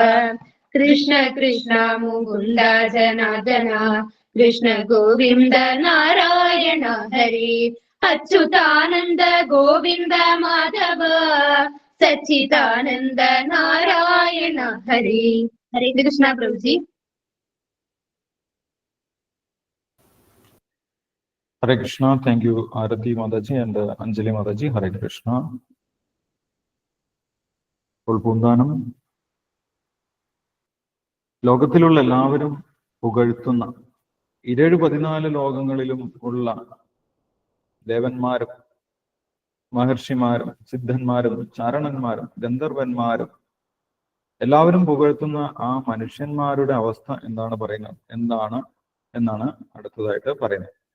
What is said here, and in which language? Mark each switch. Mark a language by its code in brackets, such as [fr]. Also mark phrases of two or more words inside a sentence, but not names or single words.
[ml] കൃഷ്ണ കൃഷ്ണ മുകുന്ദ ജനാർദ്ദന, കൃഷ്ണ ഗോവിന്ദ നാരായണ ഹരേ. അച്യുതാനന്ദ ഗോവിന്ദ മാധവ, സച്ചിദാനന്ദ നാരായണ ഹരേ. [hi] हरे कृष्णा प्रभु जी। [ml] ഹരേ കൃഷ്ണ. [en] thank you Arathi mataji and Anjali mataji. [ml] ഹരേ കൃഷ്ണ. ഇപ്പോൾ പൂന്താനം ലോകത്തിലുള്ള എല്ലാവരും പുകഴ്ത്തുന്ന 14 ലോകങ്ങളിലും ഉള്ള ദേവന്മാരും മഹർഷിമാരും സിദ്ധന്മാരും ചാരണന്മാരും ഗന്ധർവന്മാരും എല്ലാവരും പുകഴ്ത്തുന്ന ആ മനുഷ്യന്മാരുടെ അവസ്ഥ എന്താണ് എന്നാണ് അടുത്തതായിട്ട് പറയുന്നത്.